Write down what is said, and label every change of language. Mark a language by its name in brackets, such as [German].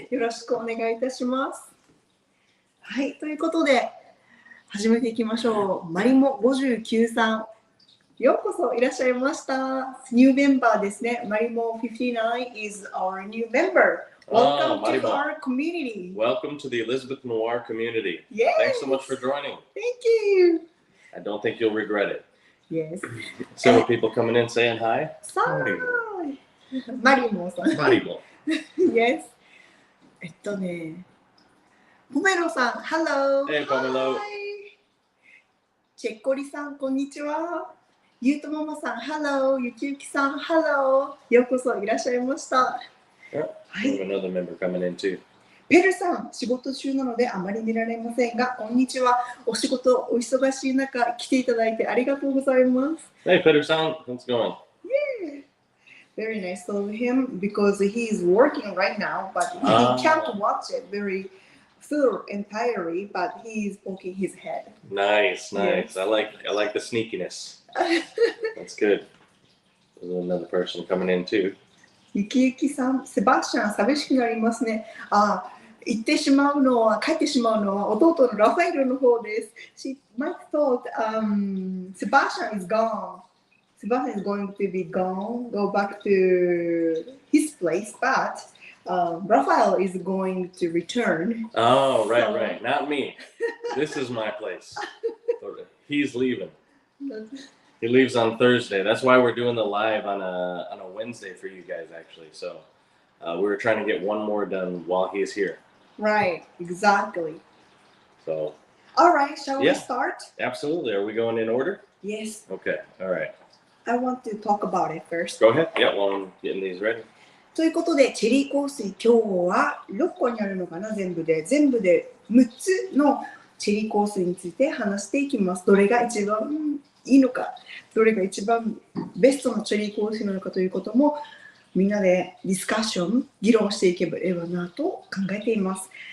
[Japanese] よろしくお願いいたします。はい、ということで始めていきましょう。マリモ59さん、ようこそいらっしゃいました。ニューメンバーですね。 [English] マリモ59 is our new member.Welcome to our community. Welcome to the Elizabeth Noir community. Yes. Thanks so much for joining. Thank you. I don't think you'll regret it. Yes. Several people coming in saying hi. Hi. マリモさん。マリモ。 Yes. ポメロさん、Hello. Hey, Pomelo. Hi. [Japanese] チェッコリさん、こんにちは。ゆうとママさん、 [English] Hello. [Japanese] ゆきゆきさん、 [English] Hello. [Japanese] ようこそいらっしゃいました。 [English] We have another member coming in too. [Japanese] ペルさん、仕事中なのであまり見られませんが、こんにちは。お仕事お忙しい中、来ていただいてありがとうございます。 [English] Hey, Peter-san, how's it going? Yeah. Very nice of him because he's working right now, but he can't watch it very full entirely, but he's poking his head. Nice. Yes. I like the sneakiness. That's good. There's another person coming in too. [Japanese] ゆきゆきさん、セバスチャン寂しくなりますね。帰ってしまうのは弟のラファエルの方です。 [English] She might thought Sebastian is gone. Sebastian is going to be gone, go back to his place, but Raphael is going to return. Oh, right. Not me. This is my place. He's leaving. He leaves on Thursday. That's why we're doing the live on a Wednesday for you guys, actually. So we were trying to get one more done while he's here. Right, exactly. So. All right, shall we start? Absolutely. Are we going in order? Yes. Okay. All right. I want to talk about it first. Go ahead. Yeah, while I'm getting these ready. [Japanese] ということで、チェリー香水、今日は6個にあるのかな、全部で6つのチェリー香水について話していきます。どれが一番いいのか、どれが一番ベストのチェリー香水なのかということもみんなでディスカッション、議論していけばいいなと考えています。